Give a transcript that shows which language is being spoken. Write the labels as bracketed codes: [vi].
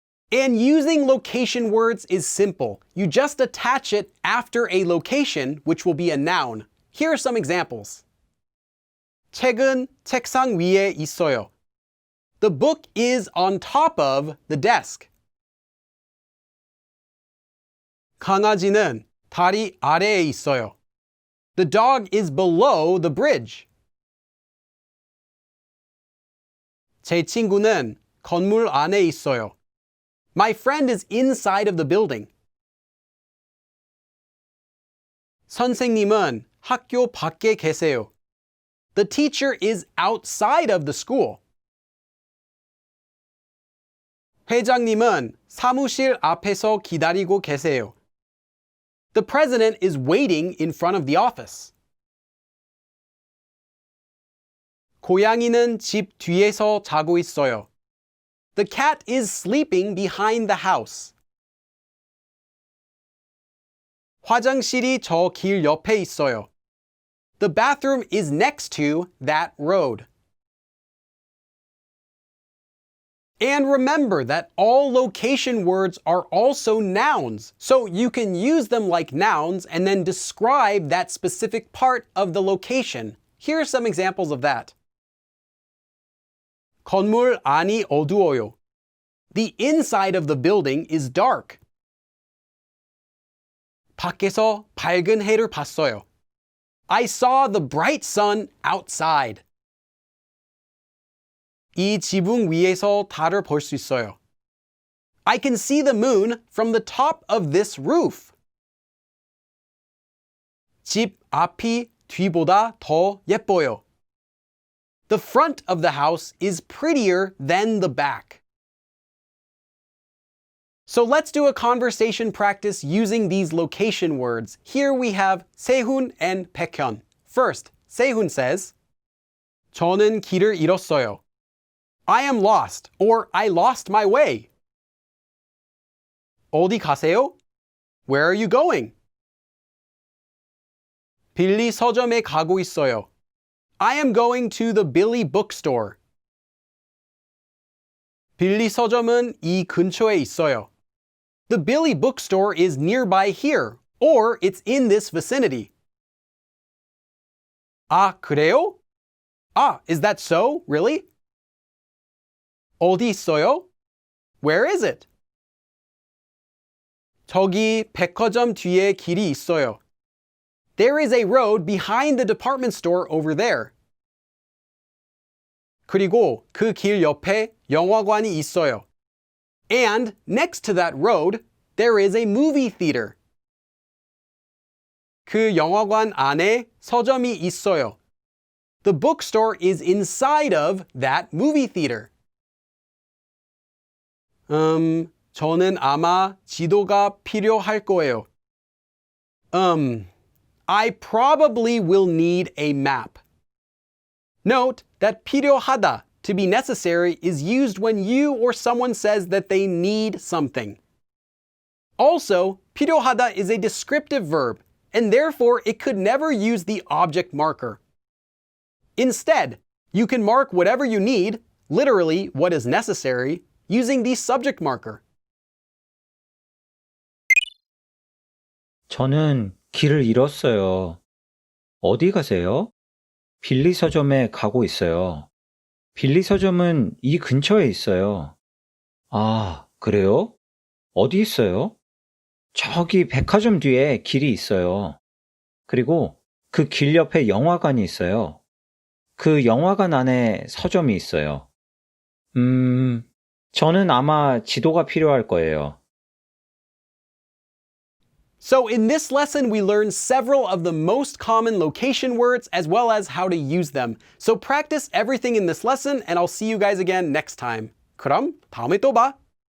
[en] And using location words is simple. You just attach it after a location, which will be a noun. Here are some examples. [ko] 책은 책상 위에 있어요. [en] The book is on top of the desk. [ko] 강아지는 다리 아래에 있어요. [en] The dog is below the bridge. [ko] 제 친구는 건물 안에 있어요. [en] My friend is inside of the building. [ko] 선생님은 학교 밖에 계세요. [en] The teacher is outside of the school. [ko] 회장님은 사무실 앞에서 기다리고 계세요. [en] The president is waiting in front of the office. [ko] 고양이는 집 뒤에서 자고 있어요. [en] The cat is sleeping behind the house. [ko] 화장실이 저 길 옆에 있어요. [en] The bathroom is next to that road. And remember that all location words are also nouns, so you can use them like nouns and then describe that specific part of the location. Here are some examples of that. [ko] 건물 안이 어두워요. [en] The inside of the building is dark. [ko] 밖에서 밝은 해를 봤어요. [en] I saw the bright sun outside. [ko] 이 지붕 위에서 달을 볼 수 있어요. [en] I can see the moon from the top of this roof. [ko] 집 앞이 뒤보다 더 예뻐요. [en] The front of the house is prettier than the back. So let's do a conversation practice using these location words. Here we have 세훈 and 백현. First, [ko] 세훈 says, 저는 길을 잃었어요. [en] I am lost, or I lost my way. [ko] 어디 가세요? [en] Where are you going? [ko] 빌리 서점에 가고 있어요. [en] I am going to the Billy bookstore. [ko] 빌리 서점은 이 근처에 있어요. [en] The Billy bookstore is nearby here, or it's in this vicinity. [ko] 아, 그래요? [en] Ah, is that so? Really? [ko] 어디 있어요? [en] Where is it? [ko] 저기 백화점 뒤에 길이 있어요. [en] There is a road behind the department store over there. [ko] 그리고 그 길 옆에 영화관이 있어요. [en] And next to that road, there is a movie theater. [ko] 그 영화관 안에 서점이 있어요. [en] The bookstore is inside of that movie theater. [ko] 저는 아마 지도가 필요할 거예요. [en] I probably will need a map. Note that 필요하다, to be necessary, is used when you or someone says that they need something. Also, 필요하다 is a descriptive verb, and therefore it could never use the object marker. Instead, you can mark whatever you need, literally what is necessary, using the subject marker. [ko] 저는 길을 잃었어요. 어디 가세요? 빌리 서점에 가고 있어요. 빌리 서점은 이 근처에 있어요. 아, 그래요? 어디 있어요? 저기 백화점 뒤에 길이 있어요. 그리고 그 길 옆에 영화관이 있어요. 그 영화관 안에 서점이 있어요. 저는 아마 지도가 필요할 거예요. [en] So in this lesson, we learned several of the most common location words as well as how to use them. So practice everything in this lesson and I'll see you guys again next time. [ko] 그럼 다음에 또 봐.